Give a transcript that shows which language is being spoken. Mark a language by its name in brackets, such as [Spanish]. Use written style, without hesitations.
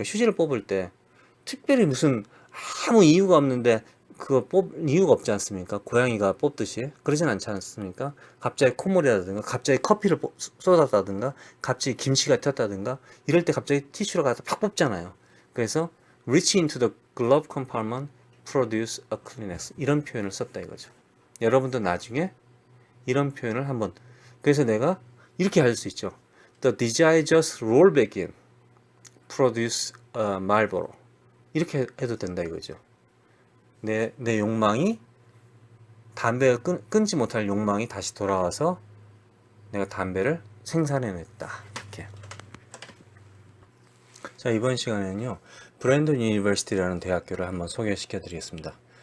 [Korean] 휴지를 뽑을 때 특별히 무슨 아무 이유가 없는데 그거 이유가 없지 않습니까? 고양이가 뽑듯이 그러진 않지 않습니까? 갑자기 콧물이라든가 갑자기 커피를 쏟았다든가 갑자기 김치가 튀었다든가 이럴 때 갑자기 티슈를 갖다 팍 뽑잖아요. [English] 그래서 reach into the glove compartment, produce a Kleenex [Korean] 이런 표현을 썼다 이거죠. 여러분도 나중에 이런 표현을 한번 그래서 내가 이렇게 할 수 있죠. [English] The desire just roll back in, produce a Marlboro [Korean] 이렇게 해도 된다 이거죠. 내 욕망이 담배를 끊지 못할 욕망이 다시 돌아와서 내가 담배를 생산해냈다. 이렇게. 자, 이번 시간에는요. 브랜돈 유니버시티라는 대학교를 한번 소개시켜 드리겠습니다.